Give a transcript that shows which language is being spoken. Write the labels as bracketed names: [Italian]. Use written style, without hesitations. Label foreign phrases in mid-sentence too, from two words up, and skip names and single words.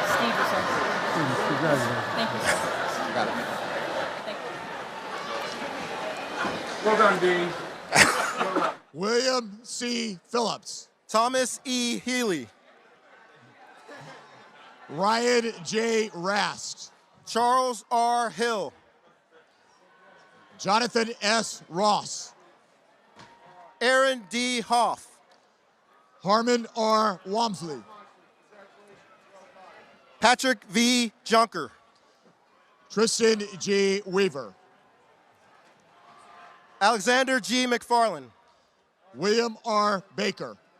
[English] Steve or something. Congratulations. Thank you, sir. Got it. Thank you. Well done, Dean. William C. Phillips. Thomas E. Healy. Ryan J. Rast. Charles R. Hill. Jonathan S. Ross. Aaron D. Hoff. Harmon R. Wamsley. Patrick V. Junker. Tristan G. Weaver. Alexander G. McFarland. William R. Baker.